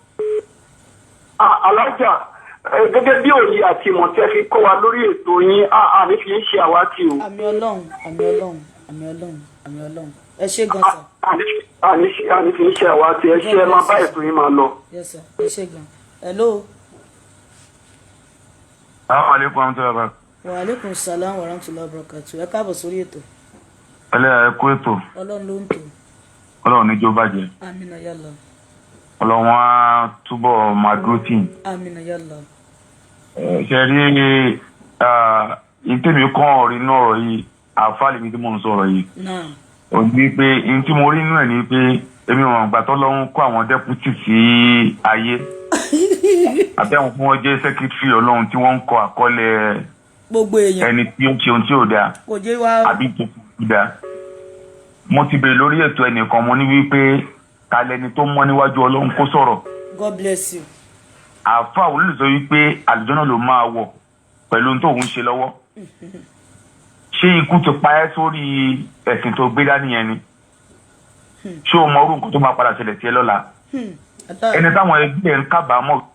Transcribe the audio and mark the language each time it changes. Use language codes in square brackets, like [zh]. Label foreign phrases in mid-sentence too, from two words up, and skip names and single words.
[yo] Alájà gẹ́gẹ́ bí òye àti ìmọ̀ tí ẹ fi kọ́ wa lórí ètò yín àní fi ń ṣe àwátì o. àmì Ọlọ́run àmì Ọlọ́run àmì Ọlọ́run àmì Ọlọ́run ẹ ṣé gan sà. àní fi ń ṣe àwátì ẹ ṣé ẹ máa bá ètò yín máa lọ. [en] yes sir [yo] ẹ ṣé gan. hello. [ar] السلام عليكم ورحمة الله وبركاته. وعليكم السلام ورحمة الله وبركاته. [yo] ẹ káàbọ̀ sórí ètò. ẹlẹ́yà ẹ kú ètò. Ọlọ́run ló ń tò. Ọlọ́run ní jó bàjẹ́. àmín yálà. Ọlọ́run á túbọ̀ máa dúró tì yín. àmín yálà. ṣe rí ìtẹ̀mí kan ọ̀rọ̀ inú ọ̀rọ̀ yìí àfáàlì mi tí mò ń sọ̀rọ̀ yìí. ò ní pé ní tí mo rí inú ẹ̀ ni pé èmi wọn gbà tó lọ́hún kó àwọn dẹ́pútì sí ayé àbẹ́wọn fún wọn jẹ́ sẹ́kítírì Ọlọ́run tí wọ́n ń kọ àkọọ́lẹ̀ gbogbo èèyàn ẹni tí ó ń ṣe ohun tí ò dáa àbí tó kù dáa. mo ti bèrè lórí ètò ẹnìkan mo ní wípé ta lẹni tó mọ́ níwájú Ọlọ́run kó sọ̀rọ̀. [en] God bless you. [yo] àáfàá olùlù sọ wípé àlùjọ́nà ló máa wọ̀ pẹ̀lú ohun tó ń ṣe lọ́wọ́. ṣé ikú ti pa ẹ́ sórí ẹ̀sìn tó gbé dání yẹn ni? ṣé o mọ orú nǹkan tó máa padà ṣẹlẹ̀ sí ẹ lọ́la? ẹni táwọn ẹbí ẹ̀ ń kábàámọ̀.